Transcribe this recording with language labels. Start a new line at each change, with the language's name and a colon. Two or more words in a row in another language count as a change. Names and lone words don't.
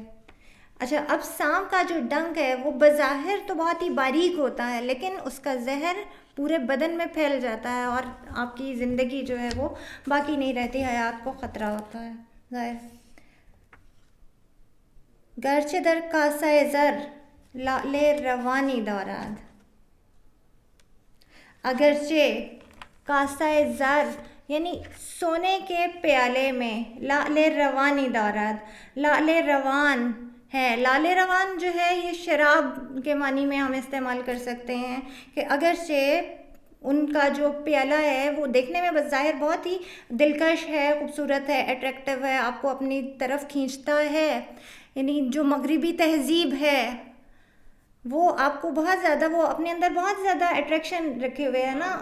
Urdu: اچھا، اب سانپ کا جو ڈنک ہے وہ بظاہر تو بہت ہی باریک ہوتا ہے، لیکن اس کا زہر پورے بدن میں پھیل جاتا ہے اور آپ کی زندگی جو ہے وہ باقی نہیں رہتی، حیات کو خطرہ ہوتا ہے ظاہر.
Persian: گرچہ در کاسہ زر لعل روانی دارد.
Urdu: اگرچہ
Persian: کاسہ زر
Urdu: یعنی سونے کے پیالے میں
Persian: لعل روانی دارد،
Urdu: لعل روان ہے. لعل روان جو ہے یہ شراب کے معنی میں ہم استعمال کر سکتے ہیں کہ اگرچہ ان کا جو پیالہ ہے وہ دیکھنے میں بظاہر بہت ہی دلکش ہے، خوبصورت ہے، اٹریکٹیو ہے، آپ کو اپنی طرف کھینچتا ہے. یعنی جو مغربی تہذیب ہے وہ آپ کو بہت زیادہ، وہ اپنے اندر بہت زیادہ اٹریکشن رکھے ہوئے ہے نا.